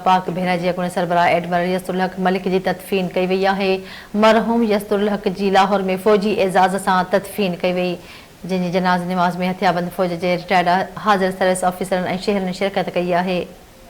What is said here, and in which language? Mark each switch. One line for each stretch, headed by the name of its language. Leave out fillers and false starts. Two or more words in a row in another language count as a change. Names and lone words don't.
Sindhi: पाक बहरिया के अॻूणे सरबराह एडमिरल यस्तुरुल हक मलिक की तदफीन कई वई है। मरहूम यस्तुरुल हक की लाहौर में फौजी एज़ाज़ सां तदफीन कई वई, जिन जनाज़े नमाज़ में हथियारबंद फौज के रिटायर्ड हाज़िर सर्विस ऑफिसर शहर ने शिरकत कई है।